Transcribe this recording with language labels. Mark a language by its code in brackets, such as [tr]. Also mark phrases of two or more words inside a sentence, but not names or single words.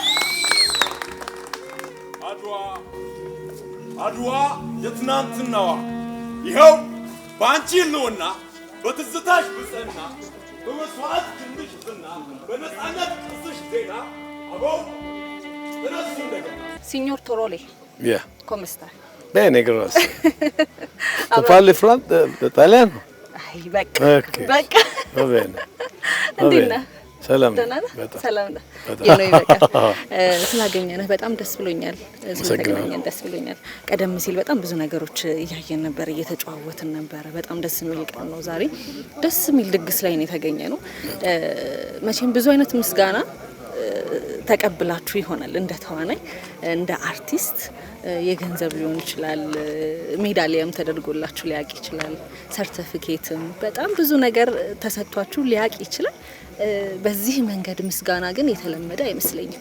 [am] አድዋ የትናንትናዋ ይኸው በአንቺ ህልውና በትዝታሽ ብጽዕና በመስዋዕት ክንድሽ ዝና በነፃነት ቅርስሽ ዜና አበው ተነሱ እንደገና። [it] Signor Toroli. Yeah. Come sta? Bene, grazie. Tu parli italiano? Becca. Okay. Becca. Va bene. [am] እንዴት ነህ? ሰላም ሰላም ነህ? የኔ በቃ ስላገኘንህ በጣም ደስ ብሎኛል። ስለተገናኘን ደስ ብሎኛል። ቀደም ሲል በጣም ብዙ ነገሮች እያየን ነበር፣ እየተጨዋወትን ነበር። በጣም ደስ የሚል ቀን ነው ዛሬ። ደስ የሚል ድግስ ላይ ነው የተገኘነው። መቼም ብዙ አይነት ምስጋና ተቀብላችሁ ይሆናል እንደ ተዋናይ፣ እንደ አርቲስት የገንዘብ ሊሆን ይችላል፣ ሜዳሊያም ተደርጎላችሁ ሊያቅ ይችላል፣ ሰርቲፊኬትም በጣም ብዙ ነገር ተሰጥቷችሁ ሊያቅ ይችላል። በዚህ መንገድ ምስጋና ግን የተለመደ አይመስለኝም።